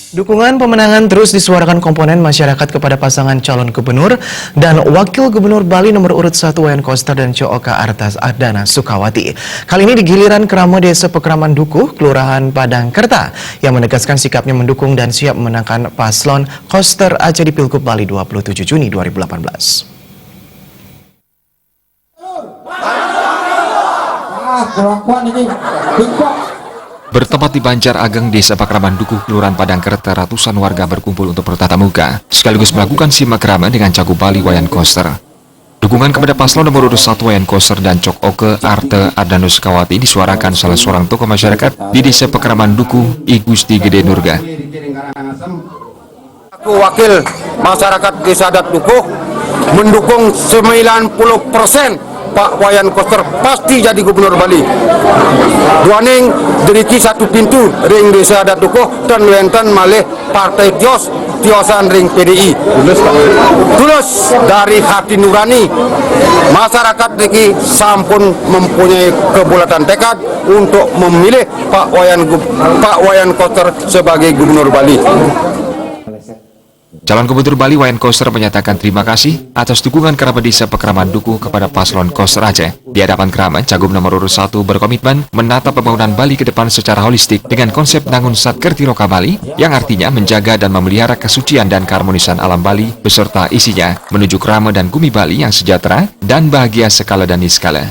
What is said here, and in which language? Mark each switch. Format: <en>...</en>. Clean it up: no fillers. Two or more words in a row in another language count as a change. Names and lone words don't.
<id>Dukungan pemenangan terus disuarakan komponen masyarakat kepada pasangan calon gubernur dan wakil gubernur Bali nomor urut 1 Wayan Koster dan Cooka Arta Ardana Sukawati. Kali ini di giliran Kerama Desa Pekraman Dukuh, Kelurahan Padangkerta, yang menegaskan sikapnya mendukung dan siap memenangkan paslon Koster Aceh di Pilgub Bali 27 Juni 2018. Bertempat di Banjar Ageng, Desa Pekraman Dukuh, Kelurahan Padangkerta, ratusan warga berkumpul untuk bertatap muka, sekaligus melakukan simak krama dengan Cagup Bali Wayan Koster. Dukungan kepada paslon nomor urut 1 Wayan Koster dan Cooka Arta Ardana Sukawati disuarakan salah seorang tokoh masyarakat di Desa Pekraman Dukuh, I Gusti Gede Nurga. Aku wakil masyarakat Desa Adat Dukuh mendukung 90% Pak Wayan Koster pasti jadi gubernur Bali.</id> <ban>Duaning deriki</ban> <id>satu pintu</id> <ban>ring Desa Adat Dukuh dan wenten malih partai tiosan ring PDI.</ban> <id>Tulus dari hati nurani masyarakat</id> <ban>niki sampun</ban> <id>mempunyai kebulatan tekad untuk memilih Pak Wayan Koster sebagai gubernur Bali. Calon Gubernur Bali Wayan Koster menyatakan terima kasih atas dukungan kerabat Desa Pekraman Dukuh kepada paslon Koster Aceh. Di hadapan kerabat, Cagup nomor urut 1 berkomitmen menata pembangunan Bali ke depan secara holistik dengan konsep Nangun Satkerti Loka Bali yang artinya menjaga dan memelihara kesucian dan keharmonisan alam Bali beserta isinya menuju Krama dan Bumi Bali yang sejahtera dan bahagia sekala dan niskala.</id>